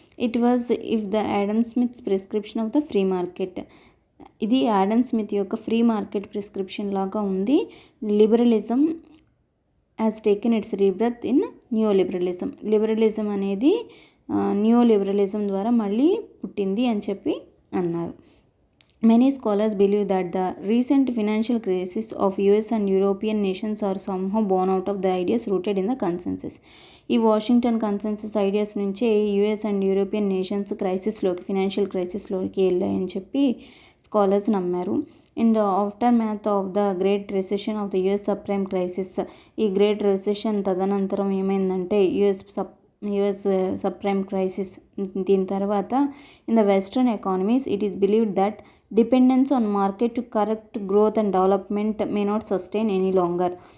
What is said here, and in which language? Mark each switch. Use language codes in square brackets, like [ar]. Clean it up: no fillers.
[en] It was if the Adam Smith's prescription of the free market. [te] ఇది Adam Smith యొక్క free market prescription లాగా ఉంది. [en] Liberalism has taken its rebirth in new liberalism. [te] Liberalism అనేది new liberalism ద్వారా మళ్ళీ పుట్టింది అని చెప్పి అన్నారు. [en] Many scholars believe that the recent financial crisis of US and European nations are somehow born out of the ideas rooted in the consensus. [te] ఈ Washington consensus ideas నుంచే US and European nations financial క్రైసిస్లోకి వెళ్ళాయని చెప్పి scholars నమ్మారు. [en] in the aftermath of the great recession of the US subprime crisis, [te] ఈ great recession తదనంతరం ఏమైందంటే US subprime crisis, దీని తర్వాత [en] In the western economies it is believed that dependence on market to correct growth and development may not sustain any longer.